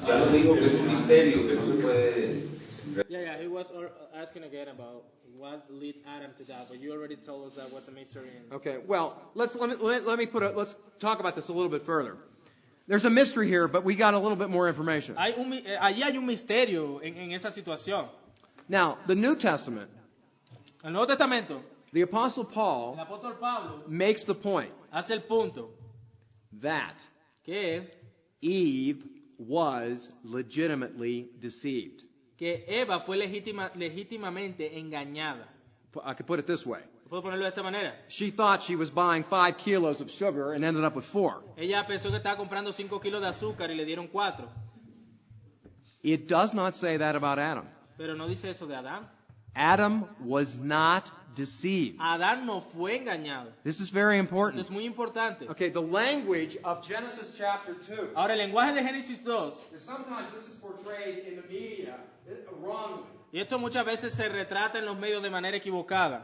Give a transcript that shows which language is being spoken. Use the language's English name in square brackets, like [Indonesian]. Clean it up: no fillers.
[Spanish] Ya lo digo que es un misterio que no se puede. [English] Yeah, he was asking again about what led Adam to that, but you already told us that was a mystery. Okay, well, let's talk about this a little bit further. There's a mystery here, but we got a little bit more information. [Spanish] Allí hay un misterio en esa situación. [English] Now, the New Testament, [Spanish] El Nuevo Testamento, [English] the Apostle [Spanish] el [English] Paul [Spanish] apóstol Pablo [English] makes the point [Spanish] hace el punto [English] that [Spanish] que [English] Eve was legitimately deceived. [Spanish] Eva fue legítimamente engañada. [English] I could put it this way. [Spanish] ¿Puedo ponerlo de esta manera? [English] She thought she was buying 5 kilos of sugar and ended up with 4. [Spanish] Ella pensó que estaba comprando 5 kilos de azúcar y le dieron 4. [English] It does not say that about Adam. [Spanish] Pero no dice eso de Adán. [English] Adam was not deceived. [Spanish] Adán no fue engañado. [English] This is very [Spanish] Esto [English] important. [Spanish] es muy importante. [English] Okay, the language of Genesis chapter 2. [Spanish] Ahora, el lenguaje de Génesis 2, [English] Sometimes this is portrayed in the media wrongly. [Spanish] y esto muchas veces se retrata en los medios de manera equivocada.